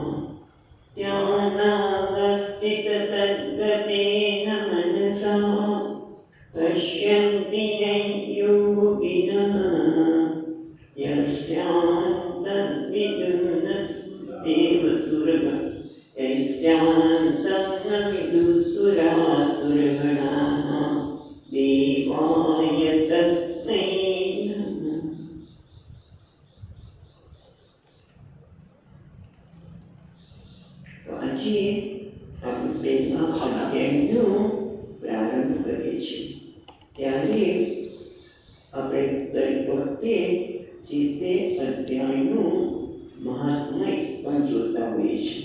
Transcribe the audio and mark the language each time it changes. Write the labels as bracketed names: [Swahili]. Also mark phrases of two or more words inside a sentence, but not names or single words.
[Sanskrit] ध्यानावस्थिततद्गतेन मनसा पश्यन्ति यं योगिनः यस्यान्तं न विदुः देवाय तस्मै नमः। [Gujarati] તો આજે આપણે પહેલા અધ્યાયનો પ્રારંભ કરીએ છીએ ત્યારે આપણે દરેક વખતે જે તે અધ્યાયનું મહાત્મય પણ જોતા હોઈએ છીએ.